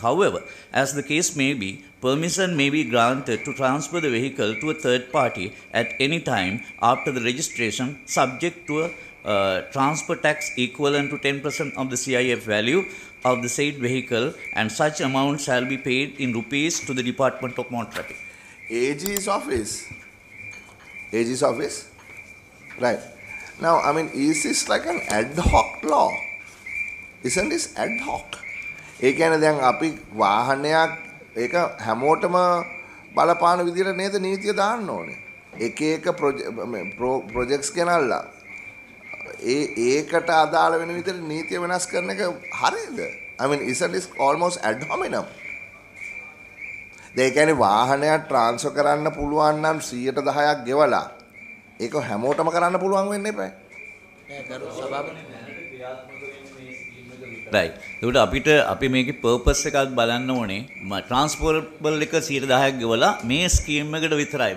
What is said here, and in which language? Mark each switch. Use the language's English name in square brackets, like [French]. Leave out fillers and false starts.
[English] However, as the case may be, permission may be granted to transfer the vehicle to a third party at any time after the registration, subject to a transfer tax equivalent to 10% of the CIF value of the said vehicle, and such amount shall be paid in rupees to the Department of Motor Traffic. AG's office, right? Now, I mean, is this like an ad hoc law? Isn't this ad hoc? [Sinhala] ඒ කියන්නේ දැන් අපි වාහනයක් ඒක හැමෝටම බලපාන විදිහට නේද නීතිය දාන්න ඕනේ. එක එක ප්‍රොජෙක්ට්ස් ගෙනල්ලා ඒකට අදාළ වෙන විදිහට නීතිය වෙනස් කරන එක හරියද? [English] I mean, isn't this almost ad hominem? [Sinhala] ඒ කියන්නේ වාහනයක් ට්‍රාන්ස්ෆර් කරන්න පුළුවන් නම් 110ක් ගෙවලා ඒක හැමෝටම කරන්න පුළුවන් වෙන්න එපා. [English] right. [Sinhala] ඒකට අපිට අපි මේකේ purpose එකක් බලන්න ඕනේ. transferable එක 110ක් ගෙවලා මේ ස්කීම් එකට විතරයි.